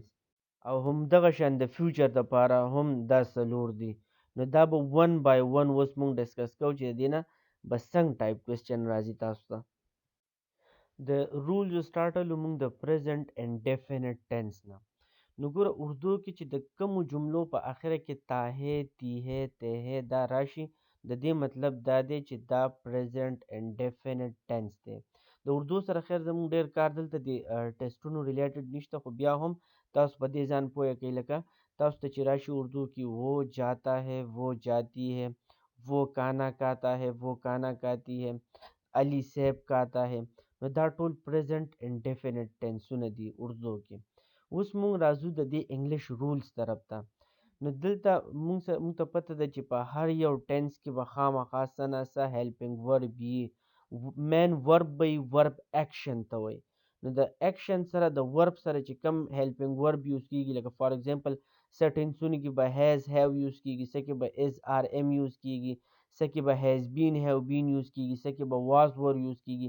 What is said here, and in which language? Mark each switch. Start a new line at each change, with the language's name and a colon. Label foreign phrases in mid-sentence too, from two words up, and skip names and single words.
Pashto: او همدغه شان د فیوچر دپاره هم دا څلور دي. نو دا به
English: one by one
Pashto: اوس موږ ډسکس کوو چې د دې نه به څنګه
English: type question
Pashto: راځي تاسو ته. د رولز سټارټلو موږ د
English: present indefinite tense
Pashto: نه. نو ګوره اردو کې چې د کومو جملو په اخره کې
Urdu: تا ہے، تی ہے، تے ہے
Pashto: دا راشي، د دې مطلب دا دی چې دا
English: present indefinite tense
Pashto: دی. د اردو سره خیر زموږ ډېر کار دلته د ټیسټونو ریلیټډ نشته، خو بیا هم تاسو په دې ځان پوهه کوئ. لکه تاسو ته چې راشي اردو کې
Urdu: وہ جاتا ہے، وہ جاتی ہے، وہ کانا کاتا ہے، وہ کانا کاتی ہے، علی صاحب کاتا ہے.
Pashto: نو دا ټول
English: present indefinite
Pashto: ټینسونه دي اردو کې. اوس موږ راځو د دې
English: English rules
Pashto: طرف ته. نو دلته موږ ته پته ده چې په هر یو ټینس کې به خامخا څه نه څه
English: helping verb
Pashto: وي.
English: main verb
Pashto: به وي، ورب ایکشن ته وایي. نو د ایکشن سره د ورب سره چې کم
English: helping verb
Pashto: یوز کیږي، لکه
English: for example
Pashto: څه ټینسونو کې به
English: has have
Pashto: یوز کیږي، څه کې به
English: is are am
Pashto: یوز کیږي، څه کې به
English: has been have been
Pashto: یوز کیږي، څه کې به
English: was were
Pashto: یوز کیږي.